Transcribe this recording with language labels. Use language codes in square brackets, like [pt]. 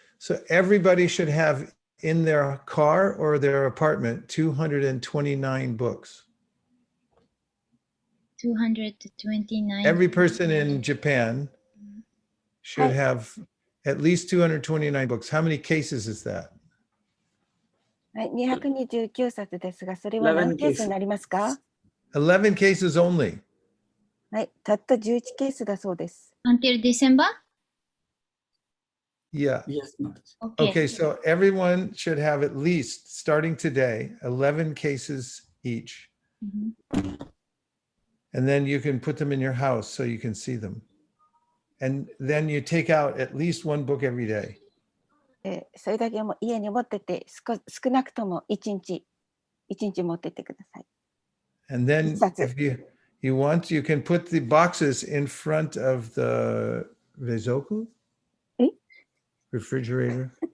[en] So everybody should have in their car or their apartment 229 books. 229. Every person in Japan should have at least 229 books. How many cases is that? [ja] はい、229冊ですが、それは何ケースになりますか？ [en] 11 cases only. [ja] はい、たった11ケースだそうです。 [en] Until December? Yeah. Yes, Okay. Okay, so everyone should have at least, starting today, 11 cases each. And then you can put them in your house so you can see them. And then you take out at least one book every day. [ja] それだけも家に持ってて少なくとも1日持ってってください。 [en] And then if you want, you can put the boxes in front of the Reizoku? Refrigerator?